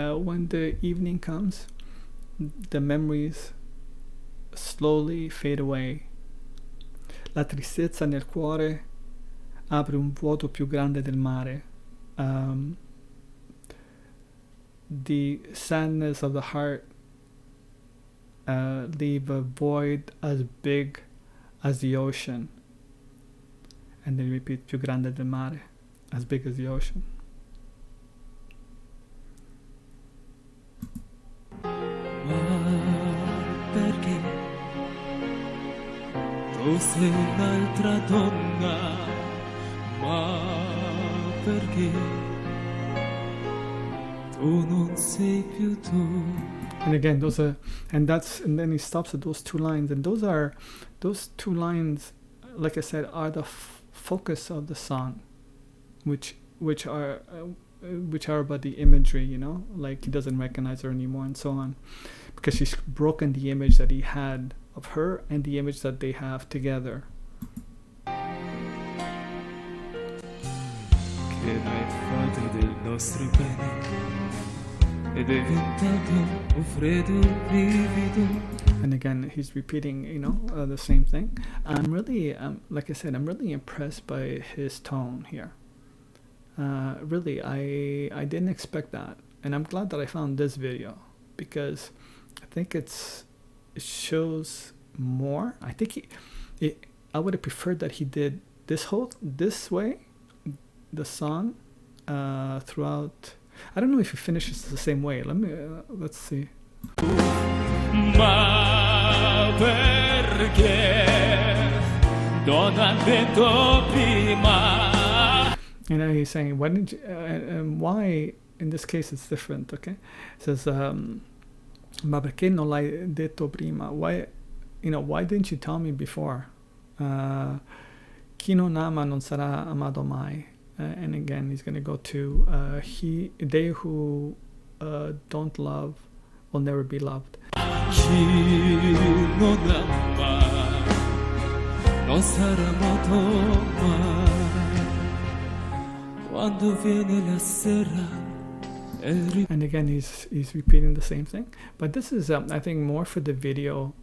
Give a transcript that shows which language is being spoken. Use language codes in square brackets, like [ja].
[en] When the evening comes, the memories slowly fade away. [it] La tristezza nel cuore apre un vuoto più grande del mare. [en] The sadness of the heart leave a void as big as the ocean. And then repeat, [it] più grande del mare, [en] as big as the ocean. [it] Ma perché tu sei un'altra donna, ma perché tu non sei più tu. [en] And again, and then he stops at those two lines, and those two lines, like I said, are the focus of the song, which are about the imagery, you know, like he doesn't recognize her anymore and so on, because she's broken the image that he had of her and the image that they have together. [it] Che mai fatto del nostro bene ed è diventato un freddo brivido. [en] And again, he's repeating, you know, the same thing. I'm really, like I said, I'm really impressed by his tone here. Really, I didn't expect that, and I'm glad that I found this video, because I think it shows more. I think I would have preferred that he did this way, the song, throughout. I don't know if he finishes the same way. Let's see. [it] Ma perché non ha detto prima? [en] You know, he's saying, why didn't you, and why in this case it's different, okay? It says, [it] ma perché non l'hai detto prima? [en] Why didn't you tell me before? [it] Chi non ama non sarà amato mai. [en] And again, he's going to go to, they who don't love will never be loved. [it] Chi non ama non sarà amato mai. Quando viene la sera. [en] And again, he's repeating the same thing, but this is I think more for the video.